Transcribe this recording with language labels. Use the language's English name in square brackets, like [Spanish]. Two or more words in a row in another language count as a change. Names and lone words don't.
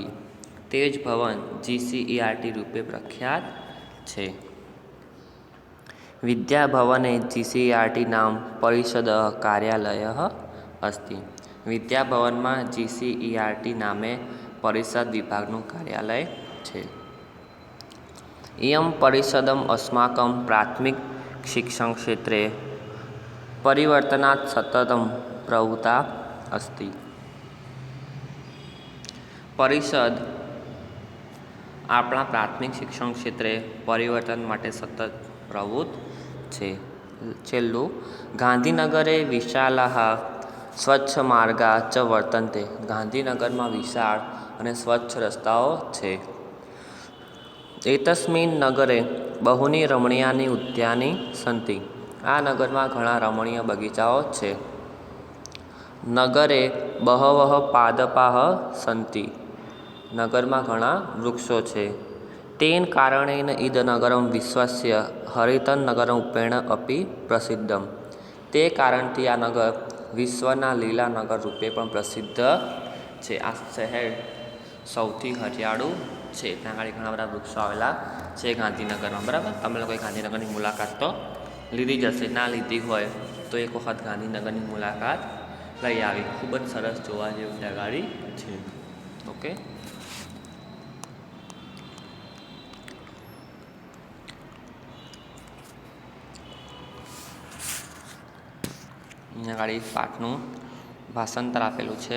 [Gujarati] તે જ ભવન GCERT રૂપે પ્રખ્યાત છે। [Sanskrit] विद्याभवने GCERT नाम परिषद कार्यालय अस्ति। [Gujarati] વિદ્યાભવનમાં GCERT નામે પરિષદ વિભાગનું કાર્યાલય છે। [Sanskrit] इयं परिषदम् अस्माकं प्राथमिक शिक्षण क्षेत्रे परिवर्तनात् सततं प्रवृत्ता अस्ति। [Gujarati] परिषद આપણા પ્રાથમિક શિક્ષણ ક્ષેત્રે પરિવર્તન માટે સતત પ્રવૃત્ત છે। [Sanskrit] છેલ્લું, गान्धीनगरे विशालाः स्वच्छ मार्गा च वर्तन्ते। [Gujarati] ગાંધીનગરમાં વિશાળ અને સ્વચ્છ રસ્તાઓ છે। [Sanskrit] एतस्मिन् नगरे बहूनि रमणीयानि उद्यानानि सन्ति। [Gujarati] આ નગરમાં ઘણા રમણીય બગીચાઓ છે। [Sanskrit] नगरे बहवः पादपाः सन्ति। [Gujarati] નગરમાં ઘણા વૃક્ષો છે। [Sanskrit] तेन कारणेन इदनगरं विश्वस्य हरितनगररूपेण अपि प्रसिद्धम्। [Gujarati] તે કારણથી આ નગર વિશ્વના લીલા નગર રૂપે પણ પ્રસિદ્ધ છે। આ શહેર સૌથી હરિયાળું છે। ત્યાં આગળ ઘણા બધા વૃક્ષો આવેલા છે ગાંધીનગરમાં। બરાબર, તમે લોકોએ ગાંધીનગરની મુલાકાત તો લીધી જ હશે। ના લીધી હોય તો એક વખત ગાંધીનગરની મુલાકાત લઈ આવી। ખૂબ જ સરસ જોવા જેવું ત્યાં ગાડી છે। ઓકે, અહીંયા ગાડી પાઠનું ભાષાંતર આપેલું છે।